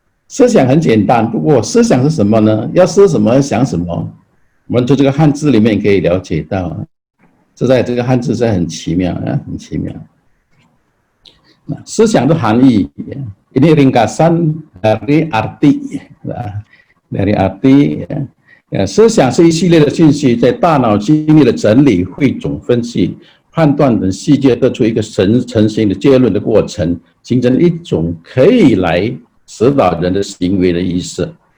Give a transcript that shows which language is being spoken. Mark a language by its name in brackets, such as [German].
[Chinese] 思想很简单，不过思想是什么呢？要思什么，想什么？我们从这个汉字里面可以了解到，这在这个汉字是很奇妙啊，很奇妙。 [Indonesian] Nah, [Chinese] 思想的含义, [Indonesian] ini ringkasan dari arti, dari arti. [Chinese] 思想是一系列的信息，在大脑经历了整理、汇总、分析、判断等细节，得出一个成型的结论的过程，形成一种可以来 指导人的行为的意思.